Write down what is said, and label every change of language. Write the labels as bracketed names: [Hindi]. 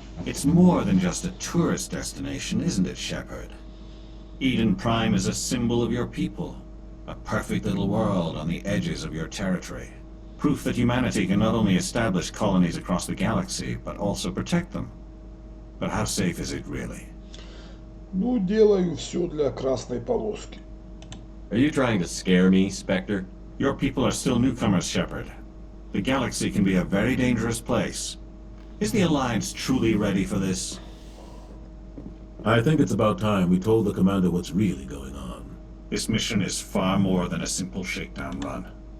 [English] It's more than just a tourist destination, isn't it, Shepard? Eden Prime is a symbol of your people. A perfect little world on the edges of your territory. Proof that humanity can not only establish colonies across the galaxy, but also protect them. But how safe is it really? [Russian] Ну, делаю все для красной полоски. [English] Are you trying to scare me, Spectre? Your people are still newcomers, Shepard. The galaxy can be a very dangerous place. Is the Alliance truly ready for this? I think it's about time we told the commander what's really going on. This mission is far more than a simple shakedown run.